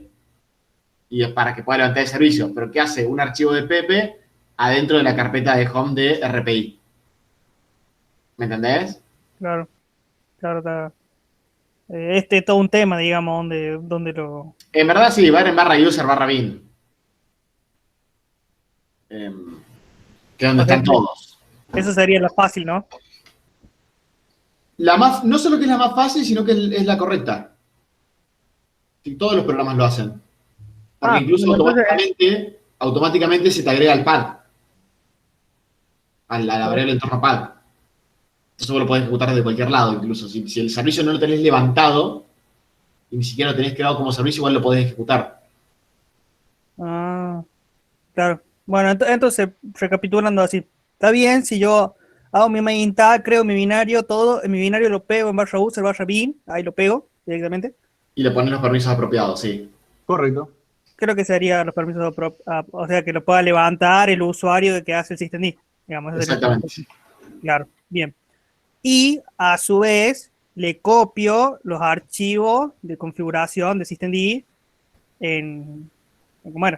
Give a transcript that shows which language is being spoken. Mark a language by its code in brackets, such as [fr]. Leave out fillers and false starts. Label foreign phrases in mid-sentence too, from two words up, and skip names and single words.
[es] Y es para que pueda levantar el servicio. Pero ¿qué hace? Un archivo de Pepe adentro de la carpeta de home de RPI. ¿Me entendés? Claro. Este es todo un tema, digamos, donde lo... En verdad sí, va en barra user, barra bin. Que es donde están todos. Eso sería la fácil, ¿no? No solo que es la más fácil, sino que es la correcta. Y todos los programas lo hacen. Porque incluso automáticamente se te agrega el pad. A la variable entorno pad. Eso vos lo podés ejecutar desde cualquier lado, incluso. Si el servicio no lo tenés levantado y ni siquiera lo tenés creado como servicio, igual lo podés ejecutar. Ah, claro. Bueno, entonces, recapitulando así. Está bien si yo hago mi [en] main tag, [es] creo mi binario, todo. En mi binario lo pego en barra user, barra bin. Ahí lo pego directamente. Y le pones los permisos apropiados, sí. Correcto. Creo que sería los permisos, o sea, que lo pueda levantar el usuario que hace el systemd, digamos. Exactamente. Claro, bien. y a su vez le copio los archivos de configuración de systemd bueno,